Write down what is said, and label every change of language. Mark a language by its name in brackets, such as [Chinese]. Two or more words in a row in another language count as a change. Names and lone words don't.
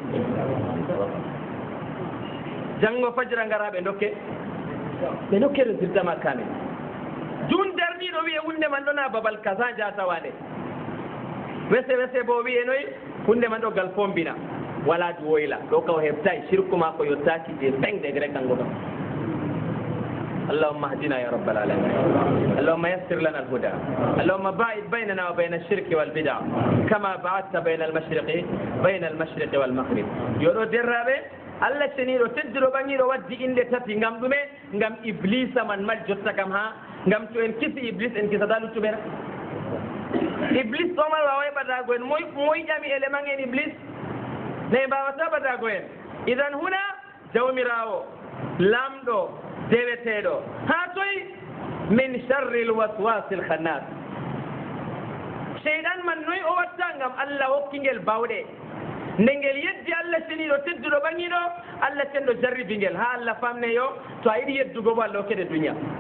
[Fula] janngo fajira ngaraɓe ɓe dokke résultat ma kamen jun darniɗo wiye hunde man ɗona babal kaza jatawaɗe wese bo wiye noyi hunde man ɗo gal fombina wala duwoyla ɗo kaw heɓtay shirku ma ko yottaki je 5 degré kango ɗo [Arabic] اللهم اهدنا يا رب العالمين اللهم يسر لنا الهدى اللهم باعد بيننا وبين الشرك والبدع كما بعدت بين المشرق والمغرب [Fula] يورو درابه Allah ceniɗo tedduɗo ɓangiɗo waddi inde tati ngam ɗume ngam iblisa man mal jotta kam ha ngam to en kisi iblis en kisata luttuɓena iblis ɗo man wawa ɓadago en moy ƴami élément en iblis ne mbawata ɓadago en idan huna jawmirawo lamɗo deweteɗo ha toy [Arabic] من شر الوسواس الخناس [Fula] seyɗan man noyi o watta ngam allah hokkingel bawɗe nde ngel yeddi allah ceniɗo tedduɗo ɓaŋiɗo allah tenɗo jarribingel ha allah famne yo to a yiɗi yeddugo bo allah hokkede duniya